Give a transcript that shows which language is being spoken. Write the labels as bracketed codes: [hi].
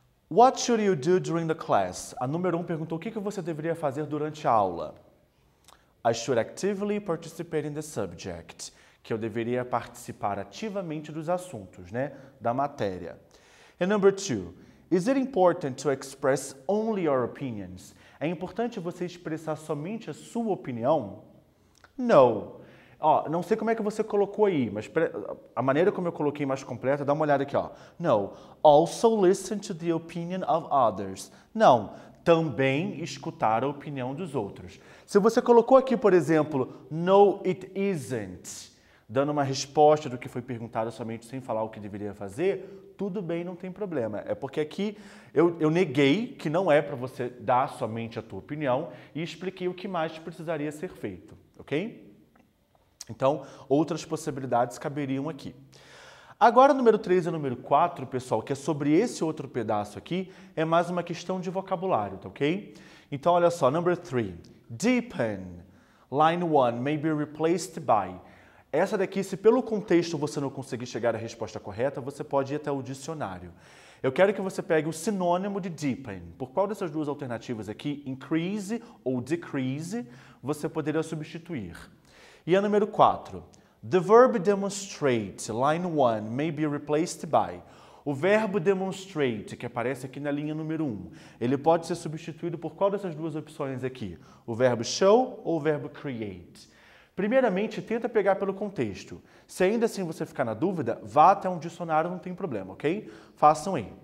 [en] What should you do during the class? [pt] A número 1 perguntou o que você deveria fazer durante a aula. [en] I should actively participate in the subject. [pt] Que eu deveria participar ativamente dos assuntos, né? Da matéria. [en] And number 2, is it important to express only your opinions? [pt] É importante você expressar somente a sua opinião? No. Ó, não sei como é que você colocou aí, mas a maneira como eu coloquei mais completa, dá uma olhada aqui, ó. [en] No. Also listen to the opinion of others. [pt] Não. Também escutar a opinião dos outros. Se você colocou aqui, por exemplo, [en] no, it isn't, [pt] dando uma resposta do que foi perguntado somente sem falar o que deveria fazer, tudo bem, não tem problema. É porque aqui eu neguei que não é para você dar somente a tua opinião e expliquei o que mais precisaria ser feito, ok? Então, outras possibilidades caberiam aqui. Agora, o número 3 e o número 4, pessoal, que é sobre esse outro pedaço aqui, é mais uma questão de vocabulário, tá ok? Então, olha só, [en] number 3. Deepen. Line 1 may be replaced by. [pt] Essa daqui, se pelo contexto você não conseguir chegar à resposta correta, você pode ir até o dicionário. Eu quero que você pegue o sinônimo de deepen. Por qual dessas duas alternativas aqui, increase ou decrease, você poderia substituir? E a número 4. [en] The verb demonstrate, line 1, may be replaced by. [pt] O verbo demonstrate, que aparece aqui na linha número 1, ele pode ser substituído por qual dessas duas opções aqui? O verbo show ou o verbo create? Primeiramente, tenta pegar pelo contexto. Se ainda assim você ficar na dúvida, vá até um dicionário, não tem problema, ok? Façam aí.